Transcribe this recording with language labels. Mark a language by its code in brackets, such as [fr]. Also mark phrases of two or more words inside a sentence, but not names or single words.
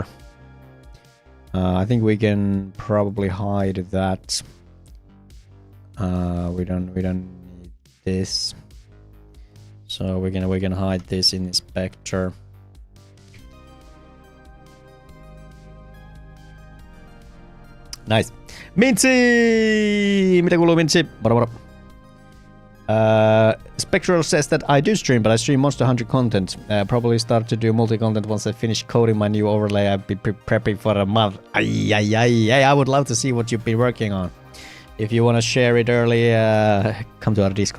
[en] I think we can probably hide that. We don't need this. So we can hide this in inspector. Nice. Minty! [fi] Mitä kuuluu, Minty? Moro. [en] Spectral says that I do stream, but I stream Monster Hunter content. Probably start to do multi-content once I finish coding my new overlay. I've been prepping for a month. I would love to see what you've been working on. If you want to share it early, come to our Discord.